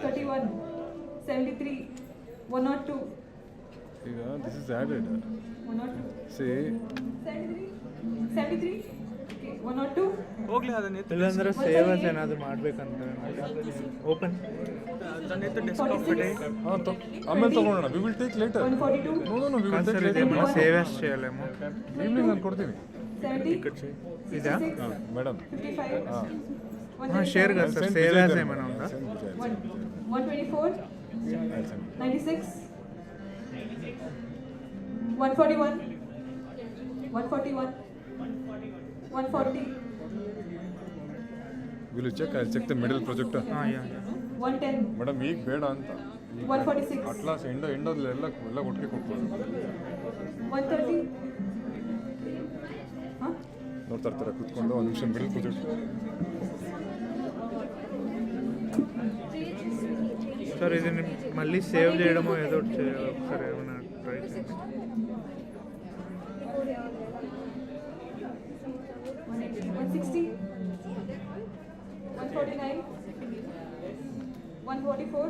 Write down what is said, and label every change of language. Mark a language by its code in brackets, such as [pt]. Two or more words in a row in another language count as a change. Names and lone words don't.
[kn] 31 73 102 [en] ಈಗ this is added 102 ಸಿ 73 okay 102 [kn] ಹೋಗ್ಲಿ ಅದನ್ನ ಇಲ್ಲಾಂದ್ರೆ ಸೇವಸ್ ಏನಾದರೂ ಮಾಡ್ಬೇಕಂತ ಓಪನ್ ಡೆಸ್ಕ್ಟಾಪ್ ಬಿಡಿ ಆಮೇಲೆ ತಗೊಳ್ಳೋಣ [en] we will take later [kn] 142 [en] no we will take later [te] ఏమైనా సేవస్ చేయలేము [kn] ఈవినింగ్ ನಾನು ಕೊಡ್ತೀನಿ 70 [te] ఇదా [kn] ಮೇಡಮ್ 55 [te] షేర్ కదా సార్ సేవస్ ఏమైనా ఉందా 124 96 141 141 140 [en] will you check I check the middle project 110 [kn] ಮೇಡಮ್ ಈಗ ಬೇಡ ಅಂತ 146 ಅಟ್ಲಾಸ್ ಎಂಡಲ್ಲಿ ಎಲ್ಲ ಒಟ್ಟಿಗೆ ಕೊಟ್ಬಿಡು 130 ನೋಡ್ತಾ ಇರ್ತಾರೆ ಕೂತ್ಕೊಂಡು ಒಂದು ನಿಮಿಷ [en] middle project [te] సార్ ఇది మళ్ళీ సేవ్ చేయడమో ఏదో ఒకటి చేయాలి ఒకసారి ఏమైనా ట్రై చేయండి 160, 149, 144,